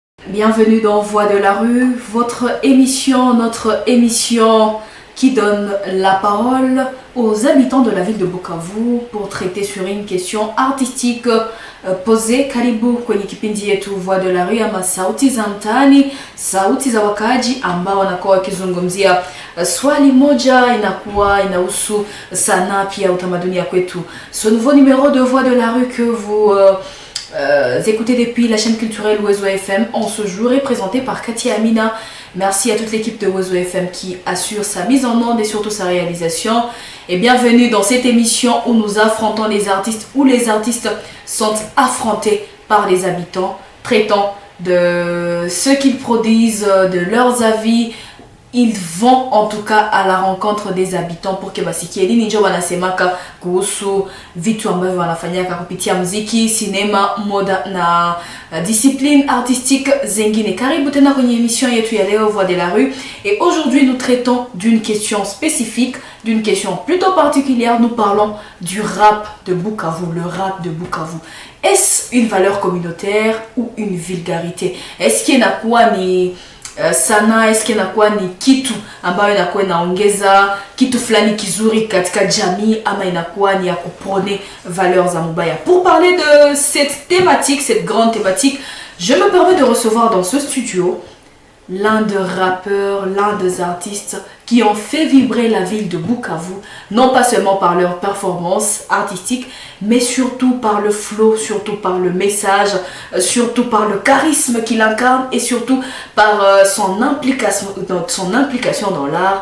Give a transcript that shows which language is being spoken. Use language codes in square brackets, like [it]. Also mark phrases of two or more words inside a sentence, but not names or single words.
[fr] Bienvenue dans Voix de la rue, votre émission, notre émission qui donne la parole aux habitants de la ville de Bukavu pour traiter sur une question artistique posée. [sw] Karibu kwenye kipindi yetu Voix de la rue ama sauti za mtaani, sauti za wakaaji ambao wanakuwa wakizungumzia swali moja inakuwa inahusu sanaa pia utamaduni ya kwetu. [fr] Ce nouveau numéro de Voix de la rue que vous écoutez depuis la chaîne culturelle Wezo FM en ce jour est présenté par Katia Amina. Merci à toute l'équipe de Wezo FM qui assure sa mise en onde et surtout sa réalisation. Et bienvenue dans cette émission où nous affrontons les artistes, où les artistes sont affrontés par les habitants, traitant de ce qu'ils produisent, de leurs avis. Ils vont en tout cas à la rencontre des habitants pour que [sw] basikie nini njo wanasemaka kuhusu vitu ambavyo wanafanyaka kupitia muziki, sinema, moda na [fr] discipline artistique [sw] zengine. Karibu tena kwenye [fr] émission [sw] yetu ya leo [fr] Voix de la rue, et aujourd'hui nous traitons d'une question spécifique, d'une question plutôt particulière. Nous parlons du rap de Bukavu, le rap de Bukavu. Est-ce une valeur communautaire ou une vulgarité? Est-ce qu'il y a quoi [sw] ni sana, eske inakuwa ni kitu ambayo inakuwa inaongeza kitu fulani kizuri katika jamii ama inakuwa ni ya kuprôner valeurs za mubaya? [fr] Pour parler de cette thématique, cette grande thématique, je me permets de recevoir dans ce studio l'un des rappeurs, l'un des artistes qui ont fait vibrer la ville de Bukavu, non pas seulement par leur performance artistique, mais surtout par le flow, surtout par le message, surtout par le charisme qu'il incarne et surtout par son implication dans l'art.